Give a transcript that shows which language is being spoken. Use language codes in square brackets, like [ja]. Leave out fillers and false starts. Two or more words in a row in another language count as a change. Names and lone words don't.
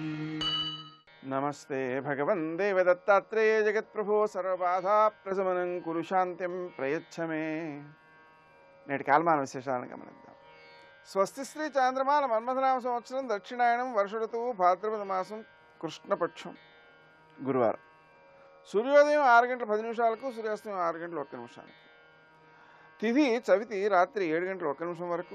[sa] नमस्ते भगवन् देवदत्तात्रेय जगत्प्रभो सर्वबाधाप्रशमनं कुरु शान्तिं प्रयच्छ मे। [te] నేటి కాలమాన విశేషాలను గమనిద్దాం. స్వస్తి శ్రీ చాంద్రమాన మన్మథనామ సంవత్సరం దక్షిణాయనం వర్ష ఋతువు భాద్రపద మాసం కృష్ణపక్షం గురువారం. సూర్యోదయం 6 గంటల 10 నిమిషాలకు, సూర్యాస్తమయం 6 గంటల 1 నిమిషానికి. తిథి చవితి రాత్రి 7 గంటల 1 నిమిషం వరకు.